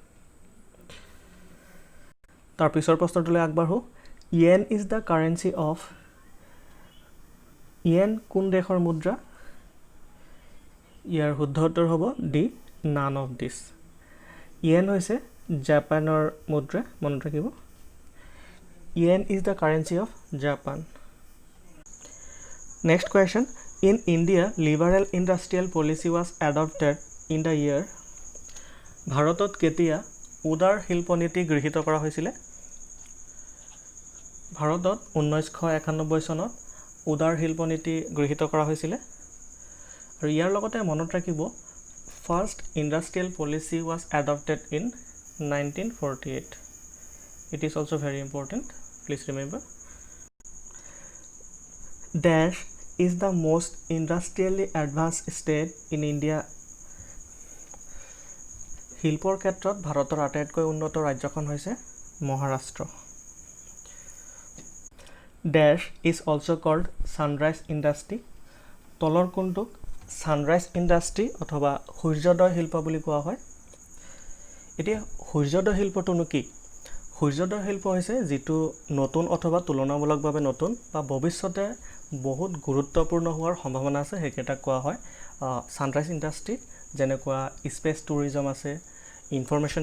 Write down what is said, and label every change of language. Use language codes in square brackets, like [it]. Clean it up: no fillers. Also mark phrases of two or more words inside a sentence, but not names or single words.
[as] তাৰ পিছৰ প্ৰশ্নটোলৈ আগবাঢ়ো। [en] yen is the currency of, [as] য়েন কোন দেশৰ মুদ্ৰা? ইয়াৰ শুদ্ধ উত্তৰ হ'ব ডি, [en] none of this. [as] য়েন হৈছে জাপানৰ মুদ্ৰা মনত ৰাখিব [en] yen is the currency of Japan next question in India liberal industrial policy was adopted in the year [as] ভাৰতত কেতিয়া উদাৰ শিল্প নীতি গৃহীত কৰা হৈছিল ভাৰতত 1991 চনত উদাৰ শিল্প নীতি গৃহীত কৰা হৈছিল আৰু ইয়াৰ লগতে মনত ৰাখিব [en] first industrial policy was adopted in 1948 it is also very important please remember dash is the most industrially advanced state in India [as] শিল্পৰ ক্ষেত্ৰত ভাৰতৰ আটাইতকৈ উন্নত ৰাজ্যখন হৈছে মহাৰাষ্ট্ৰ [en] dash is also called sunrise industry [as] তলৰ কোনটোক [en] sunrise industry [as] অথবা সূৰ্যোদয় শিল্প বুলি কোৱা হয় এতিয়া সূৰ্যোদয় শিল্পটোনো কি সূৰ্যোদয় শিল্প হৈছে যিটো নতুন অথবা তুলনামূলকভাৱে নতুন বা ভৱিষ্যতে বহুত গুৰুত্বপূৰ্ণ হোৱাৰ সম্ভাৱনা আছে হেকেটা কোৱা হয় [en] sunrise industry [as] যেনেকুৱা [en] space tourism [as] আছে ইনফৰমেশন